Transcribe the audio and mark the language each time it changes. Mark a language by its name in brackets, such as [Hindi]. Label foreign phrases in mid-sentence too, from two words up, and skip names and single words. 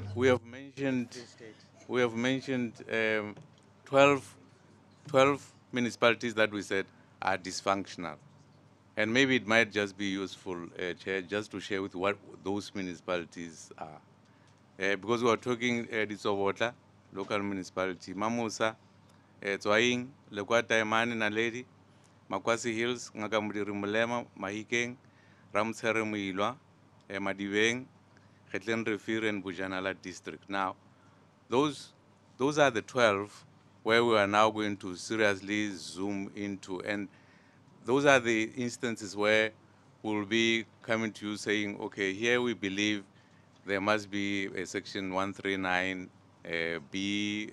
[English] We have mentioned 12 municipalities that we said are dysfunctional. And maybe it might just be useful, Chair, just to share with what those municipalities are. Because we are talking Ditsobotla, local municipality, Mamusa, Tswaing, Lekwata Imani Naledi, Makwasi Hills, Ngakamudiri Mulema, Mahikeng, Ramsere Muilwa, Madiveng, Hetlen Refir, and Bujanala district. Now, those are the 12 where we are now going to seriously zoom into, and those are the instances where we'll be coming to you saying, okay, here we believe there must be a section 139 B.